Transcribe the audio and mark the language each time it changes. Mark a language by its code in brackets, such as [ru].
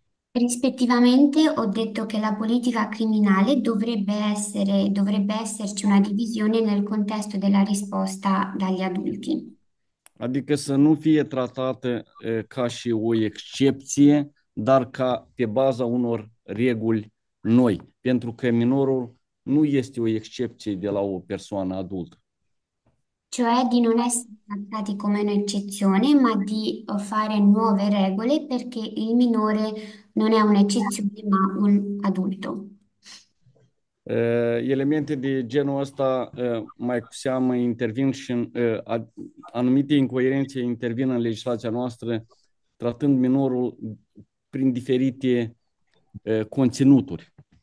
[it] Rispettivamente ho detto che la politica criminale dovrebbe esserci una divisione nel contesto della risposta dagli adulti. [ro] Adică să nu fie tratată ca și o excepție, dar ca pe baza unor reguli noi, pentru că minorul nu este o excepție de la o persoană adultă. [it] Cioè di non essere trattati come un'eccezione, ma di fare nuove regole perché il minore non è un'eccezione, ma un adulto. [ro] Elemente de genul ăsta, mai cu seamă, intervin și anumite incoerențe intervin în legislația noastră, tratând minorul prin diferite conținuturi.